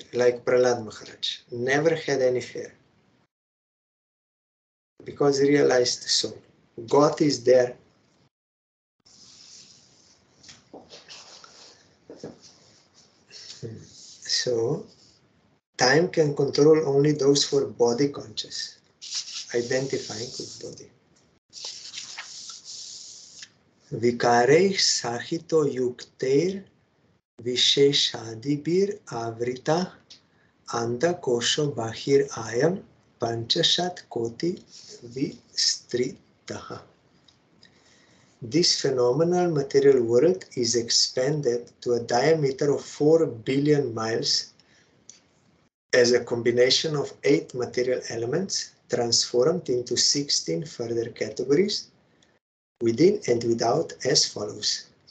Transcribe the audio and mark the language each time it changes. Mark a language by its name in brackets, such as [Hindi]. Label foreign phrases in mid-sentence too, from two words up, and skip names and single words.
[English] Like Prahlad Maharaj, never had any fear. Because he realized the soul. God is there. So time can control only those who are body conscious, identifying with body. [Sanskrit] Vikareih sahito yukteir visheshadibir avrita anda kosho bahir ayam panchashat koti vistritaha. [English] This phenomenal material world is expanded to a diameter of 4 billion miles as a combination of 8 material elements transformed into 16 further categories within and without as follows.